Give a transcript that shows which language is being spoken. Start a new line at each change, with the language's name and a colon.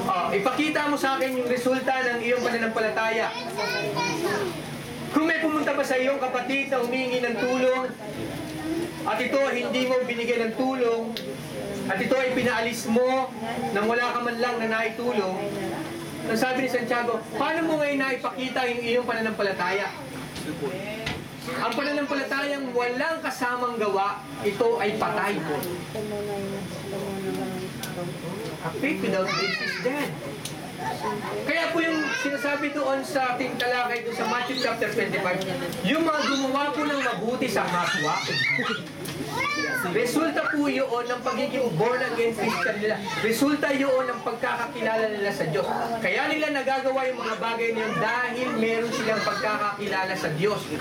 Filipino: Ipakita mo sa akin yung resulta ng iyong pananampalataya. Kung may pumunta pa sa iyong kapatid na humingi ng tulong, at ito hindi mo binigay ng tulong, at ito ay pinaalis mo nang wala ka man lang na naitulong, ang sabi ni Santiago, paano mo ngayon naipakita yung iyong pananampalataya? Ang pananampalatayang walang kasamang gawa, ito ay patay.
English: A faith without deeds is dead.
Filipino: Kaya po yung sinasabi doon sa ating talakay doon sa Matthew chapter 25, yung mga gumawa po ng mabuti sa kapwa, resulta po yun ng pagiging born again Christian nila. Resulta yun ng pagkakakilala nila sa Diyos. Kaya nila nagagawa yung mga bagay na yun dahil meron silang pagkakakilala sa Diyos.